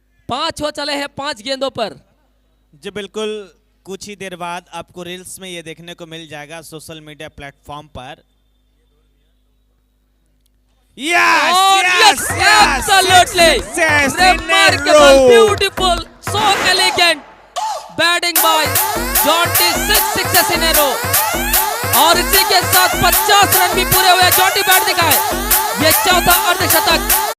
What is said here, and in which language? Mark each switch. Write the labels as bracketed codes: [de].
[hi] पांच हो चले हैं 5 गेंदों पर। जी बिल्कुल, कुछ ही देर बाद आपको रील्स में ये देखने को मिल जाएगा सोशल मीडिया प्लेटफॉर्म पर। [en] Absolutely remarkable, beautiful, so elegant batting by Jonty. 6 sixes in a row [hi] और इसी के साथ 50 रन भी पूरे हुए। जॉन्टी बैट दिखाए, ये चौथा अर्धशतक।